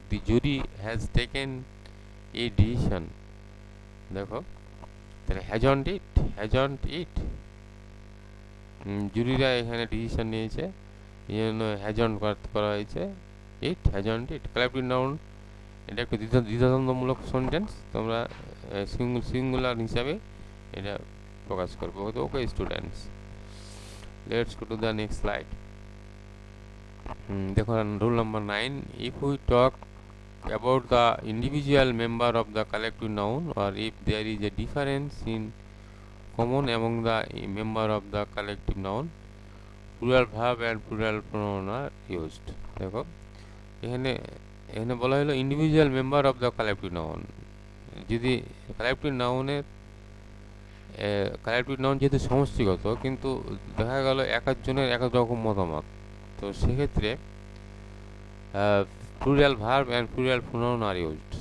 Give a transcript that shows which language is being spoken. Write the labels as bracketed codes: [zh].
[en] the jury has taken a decision, [bn] দেখো তাহলে hasn't ইট, hasn't ইট, জুরিরা এখানে ডিসিশন নিয়েছে, এই জন্য হ্যাজন্ট করা হয়েছে। ইট, হ্যাজন্ট ইট, কালেকটিভ নাউন, এটা একটু দ্বিধাদ্বন্দ্বমূলক সেন্টেন্স, তোমরা সিঙ্গুলার হিসাবে এটা প্রকাশ করবো। [en] তো okay students, let's go to the next slide. দেখো rule number 9, if we talk about the individual member of the collective noun or if there is a difference in common among the member of the collective noun, plural verb and plural pronoun are used। [bn] দেখো এখানে বলা হলো [en] Individual member of the collective noun. [bn] যদি collective নাউনের collective noun যেহেতু সমষ্টিগত, কিন্তু দেখা গেল এক একজনের এক এক রকম মতামত, তো সেক্ষেত্রে plural verb and plural pronoun are used.